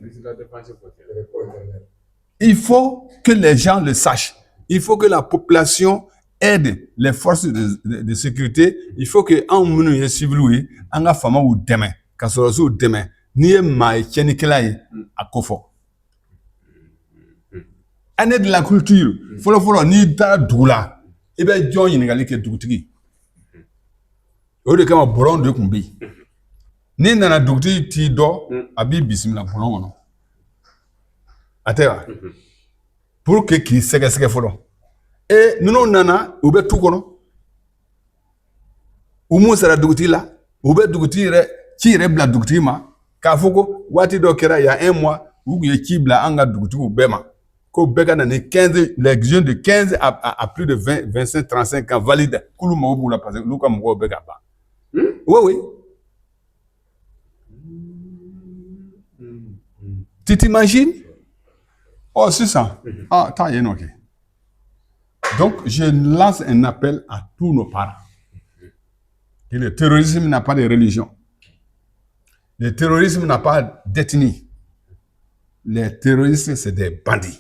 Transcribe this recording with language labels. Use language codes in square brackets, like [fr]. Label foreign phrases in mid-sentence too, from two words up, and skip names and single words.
[fr] Il faut que les gens le sachent. Il faut que la population aide les forces de sécurité. Il faut que [bm] anw minnu ye civils ye an ka faamaw dɛmɛ ka sɔrɔsiw dɛmɛ n'i ye maa ye tiɲɛnikɛla ye a ko fɔ. [fr] Année de la culture [bm] fɔlɔfɔlɔ n'i taara dugu la i bɛ jɔn ɲininkali kɛ dugutigi o de kama bɔlɔn de tun bɛ yen n'i nana dugutigi t'i dɔn a b'i bisimila bɔlɔn kɔnɔ a tɛ wa [fr] pour que [bm] k'i sɛgɛsɛgɛ fɔlɔ ninnu nana u bɛ tu kɔnɔ u mun sara dugutigi la u bɛ dugutigi yɛrɛ ci yɛrɛ bila dugutigi ma k'a fɔ ko waati dɔ kɛra [fr] il y a un mois [bm] u tun ye ci bila an ka dugutigiw bɛɛ ma ko bɛɛ ka na ni 15 [fr] les jeunes de 15 à plus de 20 25 35 ans valide [bm] k'olu mago b'u la [fr] parce que [bm] olu ka mɔgɔw bɛ ka ban [fr] oui tu t'imagines oh c'est ça t'as rien ok. Donc je lance un appel à tous nos parents que le terrorisme n'a pas de religion, le terrorisme n'a pas d'ethnie, les terroristes c'est des bandits.